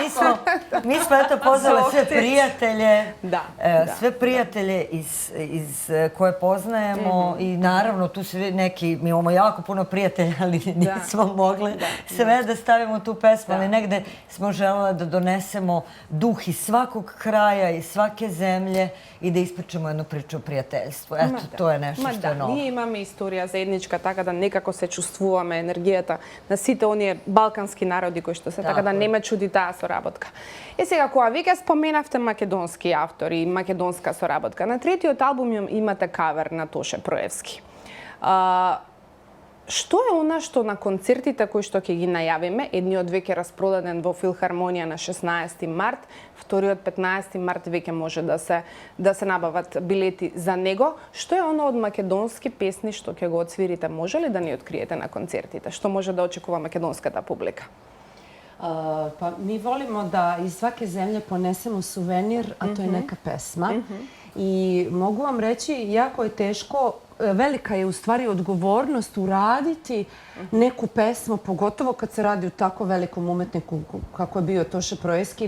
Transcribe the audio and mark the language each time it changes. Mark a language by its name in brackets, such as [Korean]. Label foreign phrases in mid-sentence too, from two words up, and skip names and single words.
[Serbian] Mi smo eto pozvali sve prijatelje, sve prijatelje iz koje poznajemo i naravno tu su neki, mi imamo jako puno prijatelja, ali nismo mogli sve da stavimo u tu pesmu, ali negde smo želeli da donesemo duh iz svakog kraja, iz svake zemlje i da ispričamo jednu priču o prijateljstvu. Eto, to je nešto što je novo. [Macedonian] Ние имаме историја заедничка, така да некако се чувствуваме енергијата на сите оние балкански народи кои што се, така да не ме чуди таа соработка. Сега, кога веќе споменавте македонски автори и македонска соработка, на третиот албум имате кавер на Тоше Проевски. Што е она што на концертите кои што ќе ги најавиме, едниот веќе распродаден во Филхармонија на 16 март, вториот 15 март веќе може да се набават билети за него. Што е оно од македонски песни што ќе го отсвирите? Може ли да ни откриете на концертите? Што може да очекува македонската публика? [Serbian] Pa mi volimo da iz svake zemlje ponesemo suvenir, a to je neka pesma. I mogu vam reći, jako je teško, velika je u stvari odgovornost uraditi neku pesmu, pogotovo kad se radi o tako velikom umetniku kako je bio Toše Proevski.